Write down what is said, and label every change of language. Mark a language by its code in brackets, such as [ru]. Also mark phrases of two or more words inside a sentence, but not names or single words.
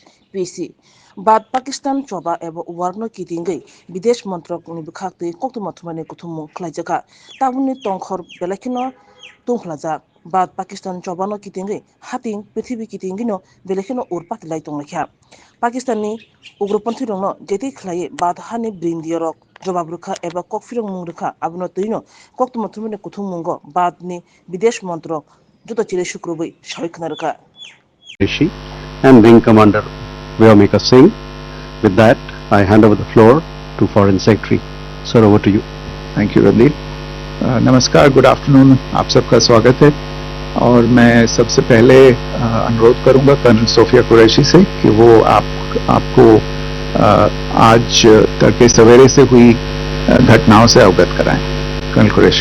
[trp] PC बाद पाकिस्तान चोबा एबा वारनो कितिंगै विदेश मंत्रक नि बखाक्तै कोक्तमा थुमाने कुथुम खलाइजका ताबुनि तंखर बेलाखिनो तंखलाजा बाद पाकिस्तान चोबानो कितिंगै हातिं पृथ्वी कितिंगिनो बेलाखिनो उरपाक लाई तंलाख्या पाकिस्ताननि उग्रपन्थी रंनो जेति खलायै बाद हानि ब्रिंदियरक जवाब रुखा एबा ककफिरं मुं रुखा आबनो तैनो कोक्तमा थुमाने कुथुम मुंगो बादनि विदेश मंत्रक जुतो चिरे शुक्रबै सहिखना रुखा [en] and Wing Commander Vyomika Singh. With that, I hand over the floor to Foreign Secretary. Sir, over to you. Thank you, Randeep. [hi] नमस्कार, [en] good afternoon, [hi] आप सबका स्वागत है। और मैं सबसे पहले अनुरोध करूंगा कर्नल सोफिया कुरैशी से कि वो आपको आज तड़के सवेरे से हुई घटनाओं से अवगत कराएं। कर्नल कुरैशी।